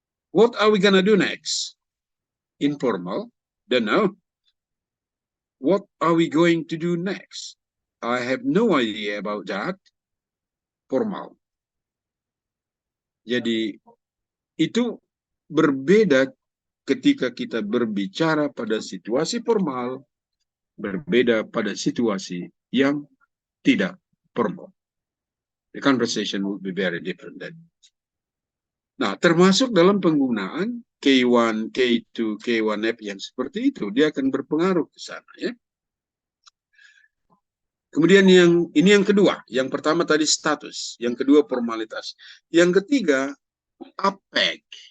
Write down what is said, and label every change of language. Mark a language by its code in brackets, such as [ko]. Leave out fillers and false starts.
[en] What are we gonna do next? Informal. Don't know. What are we going to do next? I have no idea about that. Formal. [id] Jadi itu berbeda ketika kita berbicara pada situasi formal, berbeda pada situasi yang tidak formal. [en] The conversation will be very different then. [id] Nah, termasuk dalam penggunaan K1, K2, K1F yang seperti itu, dia akan berpengaruh ke sana ya. Kemudian ini yang kedua, yang pertama tadi status, yang kedua formalitas, yang ketiga apek.